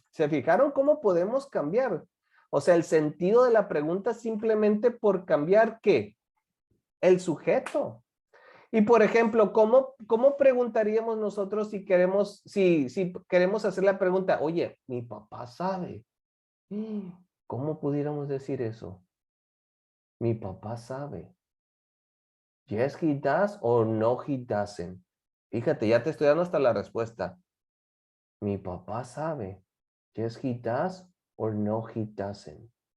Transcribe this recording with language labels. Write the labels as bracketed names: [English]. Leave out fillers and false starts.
[Spanish] ¿Se fijaron cómo podemos cambiar? O sea, el sentido de la pregunta simplemente por cambiar ¿qué? El sujeto. Y por ejemplo, ¿cómo preguntaríamos nosotros si queremos hacer la pregunta? Oye, mi papá sabe. ¿Cómo pudiéramos decir eso? Mi papá sabe. [English] Yes, he does or no, he doesn't. [Spanish] Fíjate, ya te estoy dando hasta la respuesta. Mi papá sabe. [English] Yes, he does or no, he doesn't.